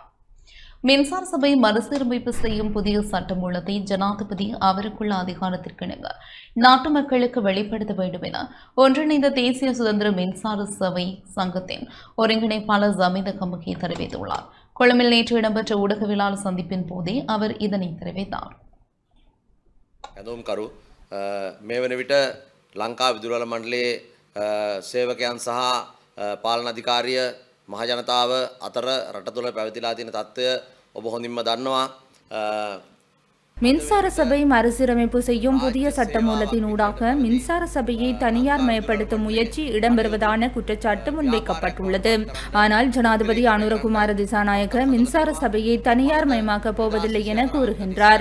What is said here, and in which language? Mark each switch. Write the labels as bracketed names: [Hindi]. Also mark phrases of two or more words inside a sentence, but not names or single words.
[Tamil] மின்சார சபை மறுசீரமைப்பு செய்யும் புதிய சட்டமூலத்தை ஜனாதிபதி அவருக்குள்ள அதிகாரத்திற்கிணங்க நாட்டு மக்களுக்கு வெளிப்படுத்த வேண்டும் என ஒன்றிணைந்த தேசிய சுதந்திர மின்சார சபை சங்கத்தின் ஒருங்கிணைப்பாளர் ஜமீந்த கமகே தெரிவித்துள்ளார். கொழும்பில் நேற்று இடம்பெற்ற ஊடகவியலாளர் சந்திப்பின் போதே அவர் இதனை தெரிவித்தார். [Sinhala] මේ වන විට ලංකා විදුරල මණ්ඩලයේ සේවකයන් සහ පාලන අධිකාරිය මහජනතාව අතර රට තුළ පැවතිලා තියෙන තත්ත්වය ඔබ හොඳින්ම දන්නවා. [Tamil] மின்சார சபை மறுசீரமைப்பு செய்யும் புதிய சட்டமூலத்தின் ஊடாக மின்சார சபையை தனியார் மயப்படுத்தும் முயற்சி இடம்பெறுவதான குற்றச்சாட்டு முன்வைக்கப்பட்டுள்ளது. ஆனால் ஜனாதிபதி அனுரகுமார திசாநாயக்க மின்சார சபையை தனியார் மயமாக்கப் போவதில்லை என கூறுகின்றார்.